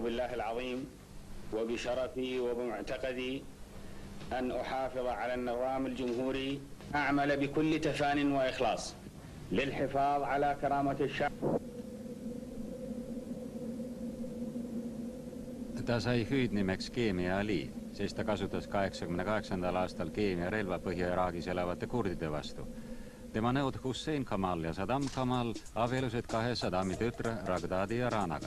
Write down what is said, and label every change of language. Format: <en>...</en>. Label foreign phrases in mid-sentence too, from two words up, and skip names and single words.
<ar>بالله العظيم وبشرفي وبمعتقدي أن أحافظ على النظام الجمهوري أعمل بكل تفان وإخلاص للحفاظ على كرامة الشعب.</ar> <et>Ta sai hüüdnimeks Keemia Ali, sest ta kasutas 88. aastal keemiarelva Põhja-Iraagis elavate kurdide vastu. Tema nõud Hussein Kamal ja Saddam Kamal abielusid kahe Saddami tütre Ragdadi ja Ranaga.</et>